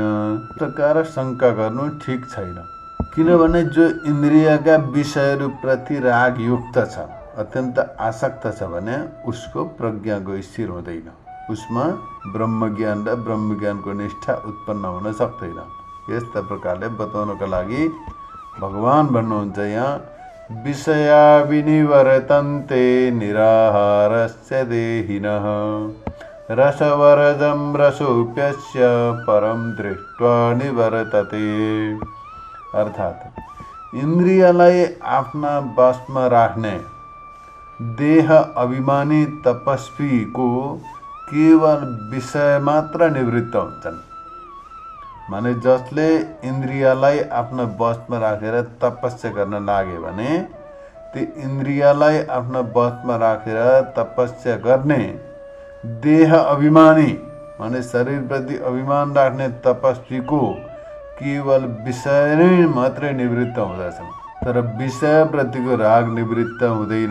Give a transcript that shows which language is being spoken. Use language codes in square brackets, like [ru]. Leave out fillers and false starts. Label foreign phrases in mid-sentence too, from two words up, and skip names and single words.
[ne] प्रकार शङ्का गर्नु ठिक छैन, किनभने जो इन्द्रियका विषयहरूप्रति रागयुक्त छ, अत्यन्त आसक्त छ भने उसको प्रज्ञाको स्थिर हुँदैन, उसमा ब्रह्मज्ञान र ब्रह्मज्ञानको निष्ठा उत्पन्न हुन सक्दैन। यस्ता प्रकारले बताउनको लागि भगवान भन्नुहुन्छ यहाँ, [sa] विषया विनिवर्तन्ते निराहारस्य देहिनः रसवर्जं रसोप्यस्य परं दृष्ट्वा निवर्तते। [ne] अर्थात् इन्द्रियलाई आफ्ना वशमा राख्ने देह अभिमानी तपस्वीको केवल विषय मात्र निवृत्त हुन्छन्। माने जसले इन्द्रियलाई आफ्नो वशमा राखेर तपस्या गर्न लाग्यो भने ती इन्द्रियलाई आफ्नो वशमा राखेर तपस्या गर्ने देह अभिमानी माने शरीरप्रति अभिमान राख्ने तपस्वीको केवल विषय नै मात्रै निवृत्त हुँदछन्, तर विषयप्रतिको राग निवृत्त हुँदैन।